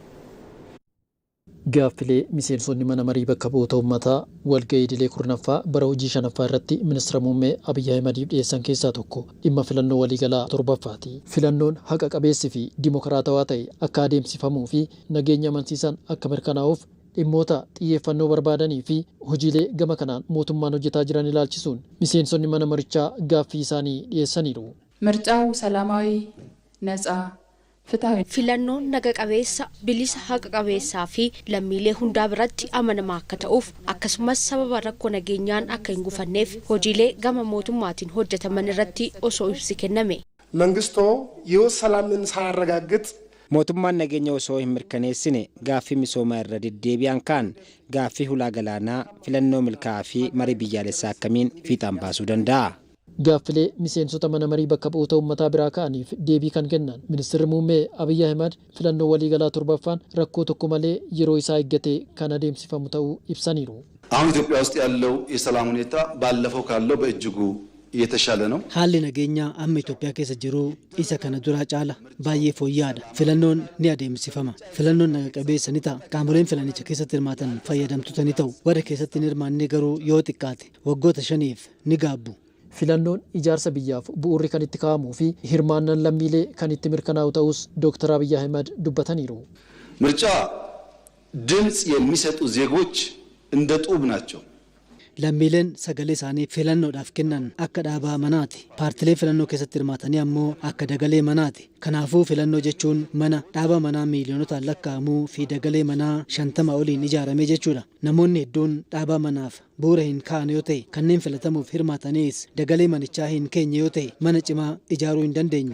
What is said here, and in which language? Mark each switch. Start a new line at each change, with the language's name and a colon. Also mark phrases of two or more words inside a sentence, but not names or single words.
Oromo: Gaaffilee miseensonni mana marii bakka bu'oota uummataa walga'ii idilee 9ffaa bara hojii 5ffaa irratti ministeera muummee Abiyyi Ahmediif dhiyeessan keessaa tokko dhimma filannoo waliigalaa 7ffaati. Filannoon haqa qabeessii fi dimokiraatawaa ta'e akka adeemsifamuu fi nageenya amansiisan akka mirkanaa'uuf dhimmoota xiyyeeffannoo barbaadanii fi hojiilee gama kanaan mootummaan hojjetaa jiran ilaalchisuun miseensonni mana marichaa gaaffii isaanii dhiyeessaniiru.
Amharic: ምርጫው ሰላማዊ ነፃ ፍትሃዊ
Oromo: filannoon naga qabeessa bilisa haqa qabeessaa fi lammiilee hundaa biratti amanamaa akka ta'uuf akkasumas sababa rakkoo nageenyaan akka hin gufanneef hojiilee gama mootummaatiin hojjetaman irratti osoo ibsi kenname.
Amharic: መንግስቶ ይህ ሰላምን ሳያረጋግጥ
Oromo: mootummaan nageenya osoo hin mirkaneessine gaaffii misoomaa irra deddeebi'an kaan gaaffii hulaa galaanaa filannoo milkaa'aa fi marii biyyaalessaa akkamiin fiixaan baasuu danda'a. Gaaffilee miseensota mana marii bakka bu'oota uummataa biraa ka'aniif deebii kan kennan ministeerri muummee Abiyyi Ahmed filannoo waliigalaa 7ffaan rakkoo tokko malee yeroo isaa eeggatee kan adeemsifamu ta'uu ibsaniiru.
Amharic: አሁን ኢትዮጵያ ውስጥ ያለው የሰላም ሁኔታ ባለፈው ካለው በእጅጉ እየተሻለ ነው።
Oromo: haalli nageenyaa amma Itoophiyaa keessa jiru isa kana duraa caala baay'ee fooyya'aadha. Filannoon ni adeemsifama. Filannoon naga qabeessa ni ta'a. Qaamoleen filanicha keessatti hirmaatan fayyadamtoota ni ta'u. Warra keessatti hin hirmaanne garuu yoo xiqqaate waggoota 5f ni gaabbu. Filannoon ijaarsa biyyaaf bu'uurri kan itti kaa'amuu fi hirmaannaan lammiilee kan itti mirkanaa'u ta'us Dr. Abiyyi Ahmed dubbataniiru.
Amharic: ምርጫ ድምጽ የሚሰጡ ዜጎች እንደ ጡብ ናቸው።
Oromo: lammiileen sagalee isaanii filannoodhaaf kennan akka dhaabaa manaati. Paartilee filannoo keessatti hirmaatanii ammoo akka dagalee manaati. Kanaafuu filannoo jechuun mana dhaaba manaa miiliyoonotaan lakkaa'amuu fi dagalee manaa 50 oliin ijaarame jechuudha. Namoonni hedduun dhaaba manaaf bu'uura hin kaa'an yoo ta'e kanneen filatamuuf hirmaatanis dagalee manichaa hin keenye yoo ta'e mana cimaa ijaaruu hin dandeenyu.